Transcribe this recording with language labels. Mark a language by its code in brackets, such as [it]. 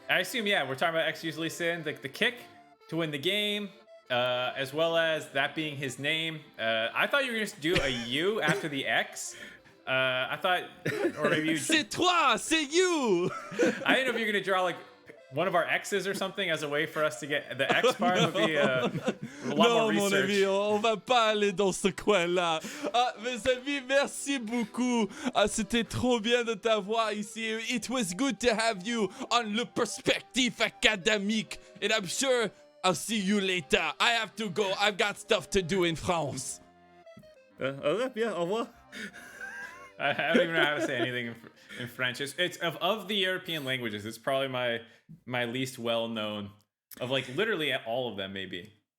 [en] I assume, yeah, we're talking about XU's Lee Sin, the kick to win the game, as well as that being his name. I thought you were going to do a U after the X. I thought, or maybe [fr] C'est toi, c'est you. [en] I didn't know if you were going to draw like one of our X's or something as a way for us to get the X part. Would be a lot more research. [fr] Non, mon ami, on va pas aller dans ce coin-là. Ah, mes amis, merci beaucoup. Ah, c'était trop bien de t'avoir ici. [en] It was good to have you on Le Perspective Académique. And I'm sure I'll see you later. I have to go. I've got stuff to do in France. [fr] Yeah, au revoir. [en] I don't even know how to say anything in French. It's of the European languages, it's probably my least well known of like literally all of them maybe.